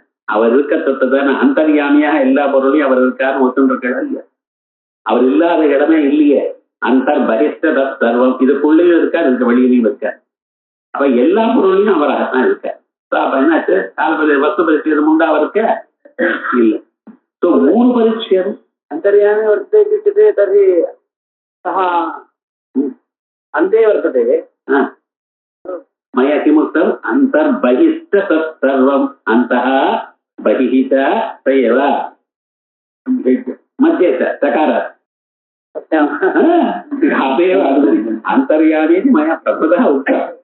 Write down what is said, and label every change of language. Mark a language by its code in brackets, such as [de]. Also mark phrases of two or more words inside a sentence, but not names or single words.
[ta] அவர் இருக்க தொட்டதான அந்தர்யாமியாக எல்லா பொருளையும் அவர் இருக்காருன்னு ஒத்துருக்கா இல்லையா? அவர் இல்லாத இடமே இல்லையே. [sa] अन्तर् परिष्ट सर्वम्, [ta] இதுக்குள்ளேயும் இருக்கார், இதுக்கு வெளியிலையும் இருக்கார். அப்ப எல்லா பொருளையும் அவராகத்தான் இருக்கார். அப்ப என்னாச்சு? வஸ்து பரிச்சேதம் உண்டா அவருக்கு? இல்ல. 3 பரிச்சேதம் [sa] अन्तर्यामी वर्तते तर्हि सः अन्ते वर्तते। मया किमुक्तम्? अन्तर्बहिश्च तत्सर्वम्, अन्तः बहिः च स एव, मध्ये च चकारात् अन्तर्यामी मया प्रभुतः उक्तम्।